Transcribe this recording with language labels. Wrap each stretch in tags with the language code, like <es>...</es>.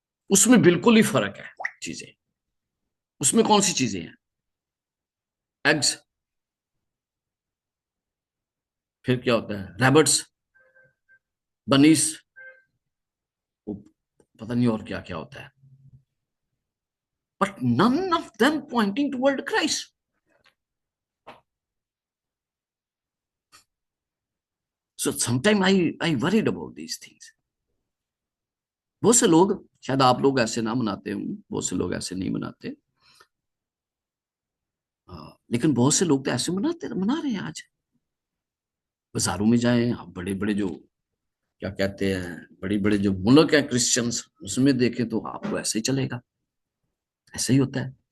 <ur>اس میں بالکل ہی فرق ہے چیزیں. اس میں کون سی چیزیں ہیں؟ ایگز، پھر کیا ہوتا ہے ریبٹس، بنیس، پتہ نہیں اور کیا کیا ہوتا ہے.</ur> <en>But none of them pointing toward Christ. So sometimes I worried about these things.</en> <ur>بہت سے لوگ، شاید آپ لوگ ایسے نہ مناتے ہوں، بہت سے لوگ ایسے نہیں مناتے، لیکن بہت سے لوگ تو ایسے منا رہے ہیں. آج بازاروں میں جائیں، بڑے بڑے جو کیا کہتے ہیں، بڑی بڑے جو ملک ہیں کرسچنز، اس میں دیکھیں تو آپ کو ایسے ہی چلے گا، ایسے ہی ہوتا ہے.</ur>